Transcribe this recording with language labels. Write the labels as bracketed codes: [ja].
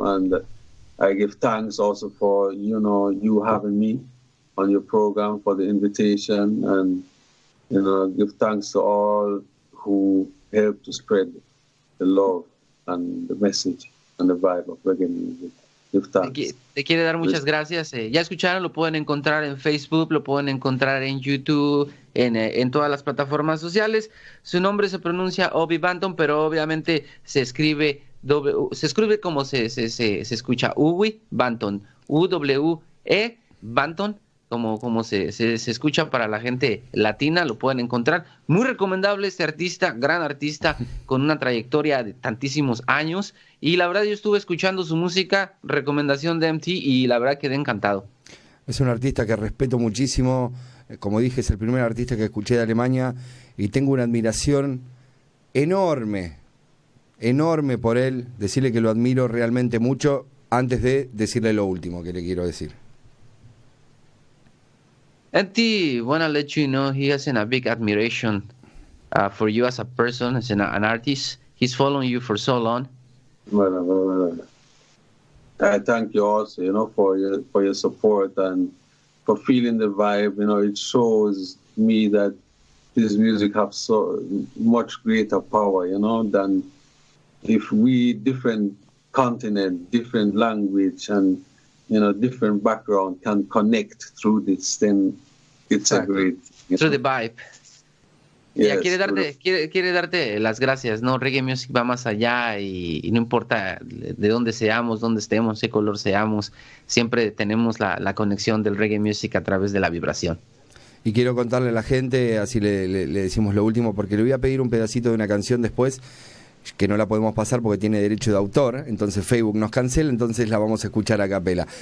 [en] And I give thanks also for, you having me on your program, for the invitation, and, give thanks to all who help to spread the love and the message and the vibe of reggae music. Give thanks. [es] Te quiere dar muchas gracias. Ya escucharon, lo pueden encontrar en Facebook, lo pueden encontrar en YouTube, en todas las plataformas sociales. Su nombre se pronuncia Obi Banton, pero obviamente se escribe como se escucha Uwe Banton, U-W-E Banton, como se escucha para la gente latina, lo pueden encontrar. Muy recomendable este artista, gran artista, con una trayectoria de tantísimos años. Y la verdad yo estuve escuchando su música, recomendación de MT, y la verdad quedé encantado. Es un artista que respeto muchísimo. Como dije, es el primer artista que escuché de Alemania y tengo una admiración enorme por él. Decirle que lo admiro realmente mucho antes de decirle lo último que le quiero decir. [en] MT, wanna let you know he has a big admiration for you as a person, as an artist. He's following you for so long. Well. I thank you also, for your support and for feeling the vibe. It shows me that this music have so much greater power, than if we different continent, different language, and different background can connect through this, then it's [es] Exacto. [en] a great. Through the vibe. Yes, [es] Quiere darte las gracias, ¿no? Reggae music va más allá y no importa de dónde seamos, dónde estemos, qué color seamos, siempre tenemos la conexión del reggae music a través de la vibración. Y quiero contarle a la gente, así le decimos lo último, porque le voy a pedir un pedacito de una canción después, que no la podemos pasar porque tiene derecho de autor, entonces Facebook nos cancela, entonces la vamos a escuchar a capela.